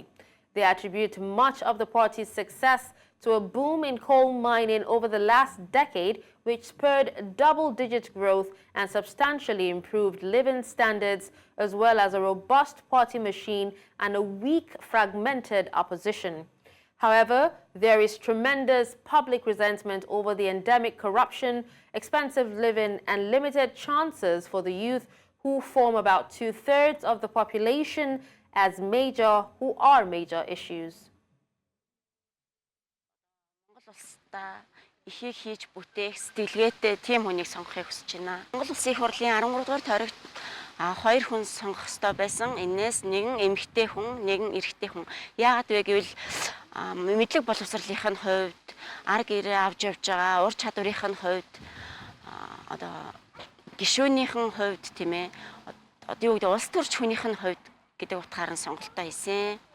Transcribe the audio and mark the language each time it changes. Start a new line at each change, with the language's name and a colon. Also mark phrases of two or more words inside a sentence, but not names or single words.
English: They attribute much of the party's success to a boom in coal mining over the last decade, which spurred double-digit growth and substantially improved living standards, as well as a robust party machine and a weak, fragmented opposition. However, there is tremendous public resentment over the endemic corruption, expensive living, and limited chances for the youth, who form about 2/3 of the population, as major issues.
Mongolian: Ихийг хийж бүтээх сэтгэлгээтэй тийм хүнийг сонгохыг хүсэж байна. Монгол Улсын их хурлын 13 дугаар тойрогт 2 хүн сонгох ёстой байсан. Энээс нэгэн эмэгтэй хүн, нэгэн эрэгтэй хүн. Яагаад вэ гэвэл мэдлэг боловсролынх нь хувьд, арга ирээ авч явж байгаа ур чадварынх нь хувьд, одоо гишүүнийхэн хувьд тийм ээ, одоо юу гэдэг улс төрч хүнийх нь хувьд гэдэг утгаар нь сонголтоо хийсэн.